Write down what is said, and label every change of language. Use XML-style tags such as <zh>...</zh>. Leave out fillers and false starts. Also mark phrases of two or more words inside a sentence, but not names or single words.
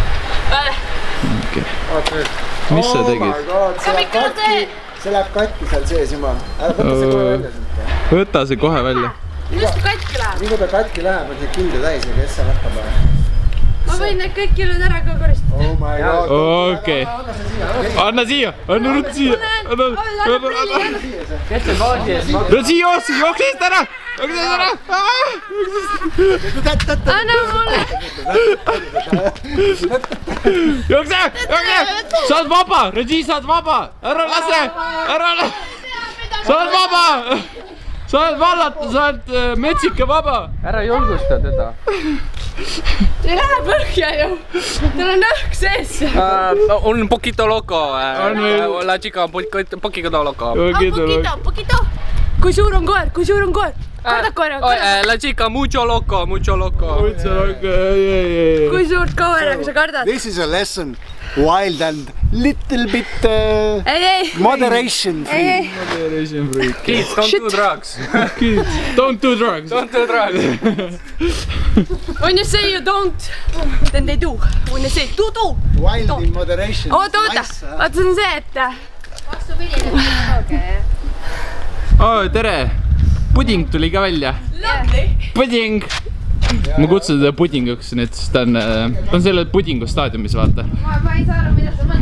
<et>Vaata nüüd. Mis sa tegid? See läheb katki seal sees, jumal. Ära võtta see kohe välja siit. Võta see kohe välja. Millest ta katki läheb? Nii kui ta katki läheb, on see kilde täis ja kes seal hakkab. Ma võin need kõik kilud ära ka koristada.</et> <en>Oh my god.</en> <et>Okei. Anna siia. Anna ruttu siia. Kes see paadi ees? Jookse eest ära. Anna mulle. Jookse. Saad vaba. Regis, saad vaba. Ära lase. sa oled vaba! Sa oled vallata, sa oled metsika vaba! Ära julgusta teda. See ei lähe põhja ju. Tal on õhk sees.</et> <es>On poquito loco. La chica on poquito loco. Poquito.</es> <et>Kui suur on koer? Kardad koera?</et> <es>La chica mucho loco.</es> <et>Kui suurt koera sa kardad?</et> <en>This is a lesson. Wild and little bit</en> <et>Ei.</et> <en>moderation free. Kids, don't do drugs. Don't do drugs. Don't do drugs. When you say you don't, then they do. When you say do. Wild in moderation.</en> <et>Oota. Vaata see on see, et... Tere! Puding tuli ka välja. Puding! Ma kutsun teda pudinguks nüüd, sest ta on selle pudingu staadiumis, vaata. Ma ei saa aru, mida sa mõtled.</et>